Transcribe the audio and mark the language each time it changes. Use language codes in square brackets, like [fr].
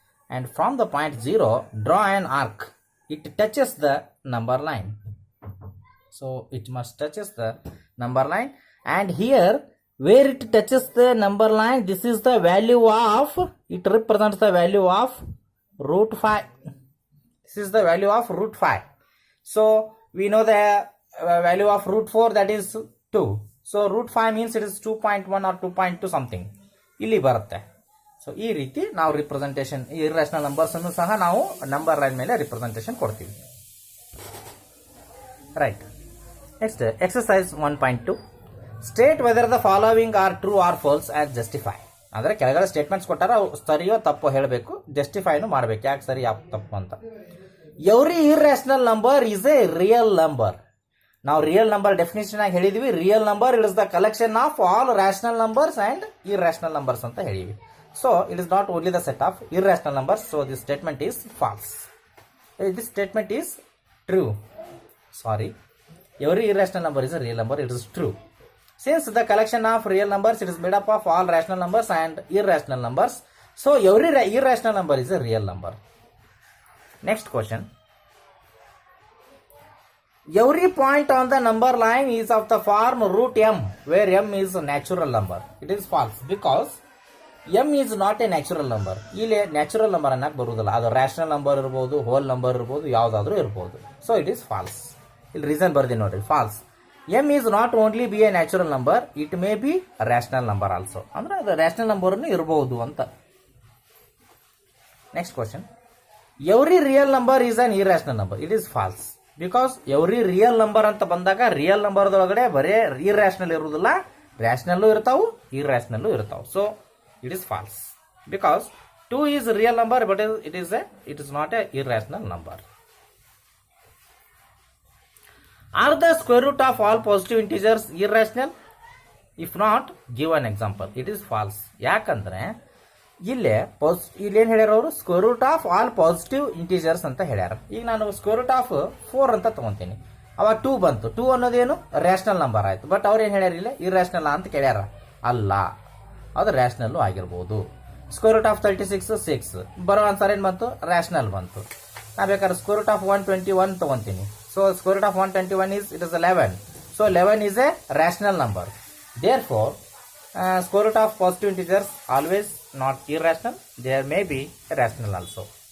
[en] And from the point 0 draw an arc. It touches the number line. So it must touches the number line. And here where it touches the number line, this is the value of, it represents the value of √5. This is the value of √5. So we know the value of root 4, that is 2. So root 5 means it is 2.1 or 2.2 something. [kn] ಇಲ್ಲಿ ಬರುತ್ತೆ. So ಈ ರೀತಿ ನಾವು representation irrational numbers ಅನ್ನು ಸಹ ನಾವು number line ಮೇಲೆ representation ಕೊಡ್ತೀವಿ. [en] Right. Next exercise 1.2 state whether the following are true or false and justify. [kn] ಅಂದರೆ ಕೆಳಗಡೆ ಸ್ಟೇಟ್ಮೆಂಟ್ಸ್ ಕೊಟ್ಟಾರ, ಅವು ಸರಿಯೋ ತಪ್ಪೋ ಹೇಳಬೇಕು, ಜಸ್ಟಿಫೈನು ಮಾಡಬೇಕು, ಯಾಕೆ ಸರಿ ಯಾಕೆ ತಪ್ಪು ಅಂತ. [en] Every irrational number is a real number. [kn] ನಾವು ರಿಯಲ್ ನಂಬರ್ ಡೆಫಿನೇಷನ್ ಆಗಿ ಹೇಳಿದ್ವಿ. [en] real number it is the collection of all rational numbers and irrational numbers [kn] ಅಂತ ಹೇಳಿವಿ. [en] So it is not only the set of irrational numbers. So this statement is false. This statement is true. Sorry, every irrational number is a real number, it is true. Since the collection of real numbers, it is made up of all rational numbers and irrational numbers. So every irrational number is a real number. Next question. Every point on the number line is of the form root m, where m is a natural number. It is false because m is not a natural number. [kn] ಇಲ್ಲಿ natural number ಅನ್ನಕ್ಕೆ ಬರುವುದಿಲ್ಲ. ಅದು rational number ಇರ್ಬೋದು, whole number ಇರ್ಬೋದು, ಯಾವುದಾದ್ರೂ ಇರ್ಬೋದು. [en] So it is false. [kn] ಇಲ್ಲಿ reason ಬರ್ತೀನಿ ನೋಡ್ರಿ, [en] False. m is not only be a natural number, it may be a rational number also. [kn] ಅಂದ್ರೆ ಅದು ರ್ಯಾಷನಲ್ ನಂಬರ್ ಇರಬಹುದು ಅಂತ. [en] Next question. Every real number is an irrational number. It is false because [kn] every real number ಅಂತ ಬಂದಾಗ real ನಂಬರ್ದೊಳಗಡೆ ಬರೇ irrational ಇರುವುದಿಲ್ಲ, ರ್ಯಾಷನಲ್ಲು ಇರ್ತಾವು, ಇರ್ರಾಷನಲ್ಲು ಇರ್ತಾವು. [en] So it is false because 2 is real number but it is not a irrational number. Are the square root of all positive integers irrational? If not, give an example. It is false. [kn] ಯಾಕಂದ್ರೆ ಇಲ್ಲೇನು ಹೇಳ್ಯಾರ ಅವರು, square root of all positive integers ಅಂತ ಹೇಳ್ಯಾರ. ಈಗ ನಾನು square root of 4 ಅಂತ ತಗೊಂತೀನಿ, ಅವಾಗ 2 ಬಂತು. 2 ಅನ್ನೋದೇನು ರ್ಯಾಷನಲ್ ನಂಬರ್ ಆಯ್ತು. ಬಟ್ ಅವ್ರು ಏನು ಹೇಳ್ಯಾರ, ಇಲ್ಲ ಇರ್ರಾಷನಲ್ ಅಂತ ಕೇಳ್ಯಾರ. ಅಲ್ಲ, ಅದು ರ್ಯಾಷನಲ್ಲು ಆಗಿರ್ಬೋದು. ಸ್ಕ್ವೇರ್ ರೂಟ್ ಆಫ್ 36 6 ಬರೋ ಆನ್ಸರ್ ಏನು ಬಂತು, ರ್ಯಾಷನಲ್ ಬಂತು. ನಾ ಬೇಕಾದ್ರೆ square root of 121 ತಗೊಂತೀನಿ. [en] So square root of 121 is, it is 11. So 11 is a rational number. Therefore, square root of positive integers always not irrational. There may be rational also.